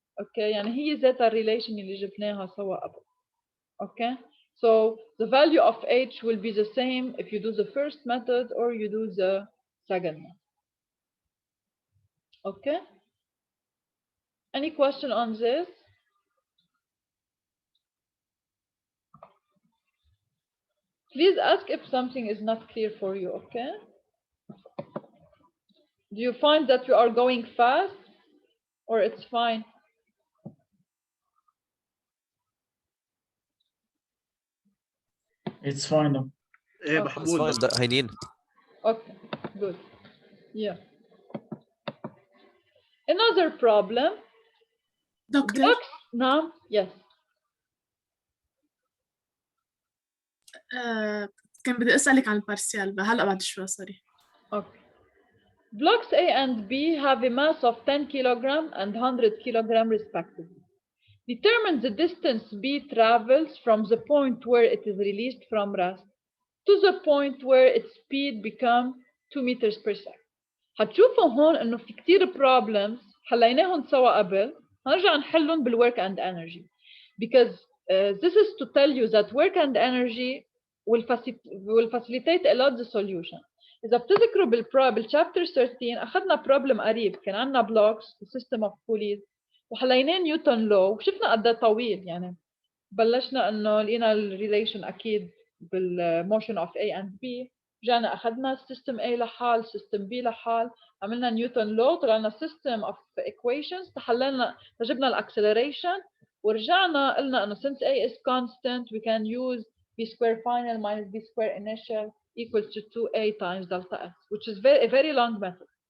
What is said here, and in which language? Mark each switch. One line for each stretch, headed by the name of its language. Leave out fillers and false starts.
Arabic: Okay, يعني هي ذات الريليشن اللي جبناها سوا قبل.
English: Okay, so the value of H will be the same if you do the first method or you do the second one. Okay, any question on this? Please ask if something is not clear for you, okay? Do you find that you are going fast or it's fine? It's fine though.
Arabic: ايه
English: Okay. Mahmoud fine. ده هينين. Okay, good. Yeah. Another problem.
Arabic: دكتور
English: Blocks. No. Yes.
Arabic: كان بدي أسألك عن البارسيال هلا بعد شوي سوري.
English: Okay. Blocks A and B have a mass of 10 kilogram and 100 kilogram respectively. Determine the distance B travels from the point where it is released from rest to the point where its speed becomes 2 meters per second.
Arabic: هتشوفوا هون انه في كتير problems حليناهم سوا قبل، هنرجع نحلهم بالwork and energy
English: because this is to tell you that work and energy will facilitate a lot the solution.
Arabic: إذا بتذكروا بالchapter 13 أخذنا problem قريب، كان عندنا blocks system of pulleys وحليناه نيوتن لو وشفنا قد ايه طويل، يعني بلشنا انه لقينا الريليشن اكيد بالموشن اوف A and B. رجعنا اخذنا سيستم A لحال، سيستم B لحال، عملنا نيوتن لو، طلعنا سيستم اوف equations، تحللنا جبنا الاكسلريشن، ورجعنا قلنا انه
English: since A is constant we can use B square final minus B square initial equals to 2A times delta S, which is a very long method.